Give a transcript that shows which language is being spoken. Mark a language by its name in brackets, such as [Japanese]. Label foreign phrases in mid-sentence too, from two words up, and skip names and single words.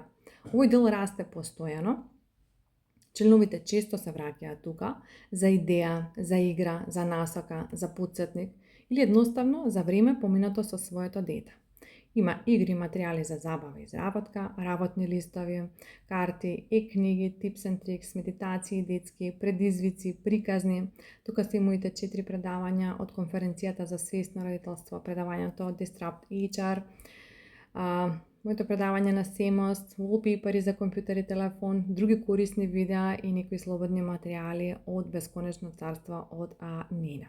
[Macedonian] Овој дел расте постојано. Членовите често се враќаат тука за идеја, за игра, за насока, за потсетник или едноставно за време поминато со своето дете. Има игри, материјали за забава и изработка, работни листови, карти, книги, [English] tips and tricks, [Macedonian] медитации детски, предизвици, приказни. Тука се моите 4 предавања од конференцијата за свесно родителство, предавањето од Disrupt HR. моето предавање на семост, wallpaperi за компјутер и телефон, други корисни видеа и некои слободни материјали од Бесконечно царство од Нина.